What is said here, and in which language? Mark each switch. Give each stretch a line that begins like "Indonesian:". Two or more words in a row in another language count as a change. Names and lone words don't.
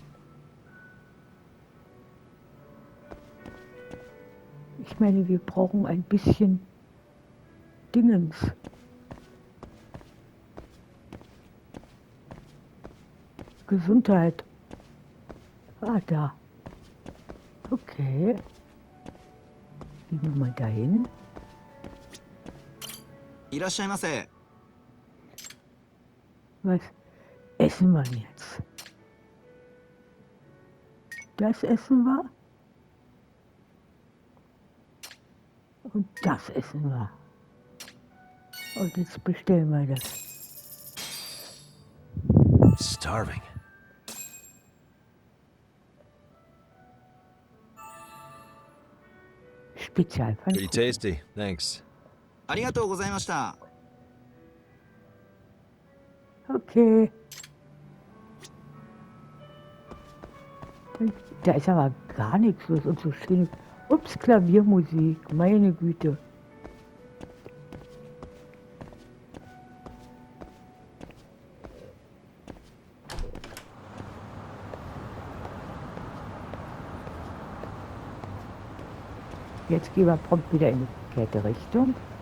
German: Ich meine, wir brauchen ein bisschen Dingens. Gesundheit. Ah, da. Okay. Gehen wir mal dahin.
Japanese: いらっしゃいませ。
German: Was essen wir jetzt? Das essen wir. Und das essen wir. Und jetzt bestellen wir das. Starving. Spezialfall.
English: Pretty tasty, thanks.
Japanese: ありがとうございました。
German: Okay. Da ist aber gar nichts los und so schön. Ups, Klaviermusik, meine Güte. Jetzt gehen wir prompt wieder in die verkehrte Richtung.